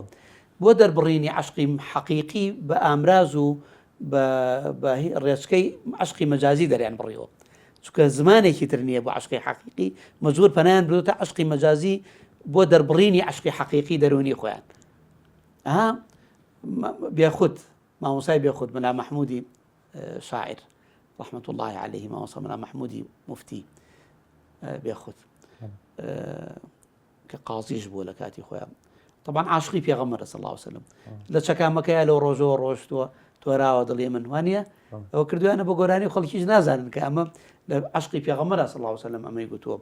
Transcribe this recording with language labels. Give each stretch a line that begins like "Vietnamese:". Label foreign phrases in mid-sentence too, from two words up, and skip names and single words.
Central Kurdish: بۆ دەربڕینی عشقی حەقیقی بە ئامراز و بە ڕێچکەی عشقی مەجازی دەریان بڕیەوە، چکە زمانێکی تر نییە بۆ عشقی حەقیقی، مەجبور پەنایان بدۆتە عشقی مەجازی بۆ دەربڕینی عشقی حەقیقی دەرونی خۆیان. بێخود مامۆسای بێخود مەلا مەحموودی شاعر
Arabic: رحمة الله عليه
Central Kurdish: مامۆسا مەلا مەحموودی موفتی بێخود کە قازیش بووە لە کاتی خۆیان طبعا عاشقی پێغەمبەرە
Arabic: صلی الله عليه وسلم
Central Kurdish: لە چەکامەکەیە لەو ڕۆژەوە ڕۆشتووە تۆراوە دڵی من وانە ئەوە کردویانە بە گۆرانی خەڵکیش نازانن کە ئەمە لە عشقی پێغەمبەرە
Arabic: صلی الله عليه وسلم
Central Kurdish: ئەمەی گوتووە.